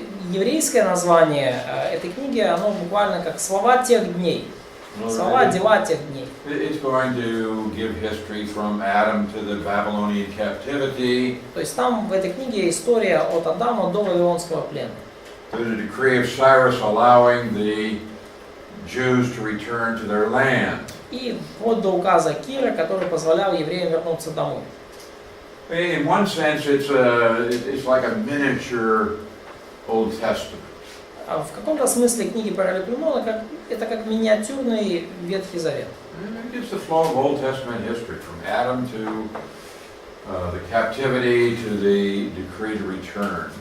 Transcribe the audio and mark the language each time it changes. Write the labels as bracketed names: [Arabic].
[Russian] Еврейское название этой книги, оно буквально как «Слова тех дней». Слова, дела тех дней. [English] It's going to give history from Adam to the Babylonian captivity. [Russian] То есть там в этой книге история от Адама до Вавилонского плена. [English] To the decree of Cyrus allowing the Jews to return to their land. [Russian] И вот до указа Кира, который позволял евреям вернуться домой. [English] In one sense, it's like a miniature Old Testament. [Russian] А в каком-то смысле книги Паралипоменона это как миниатюрный Ветхий Завет. [English] It gives the flow of Old Testament history from Adam to the captivity to the decree to return.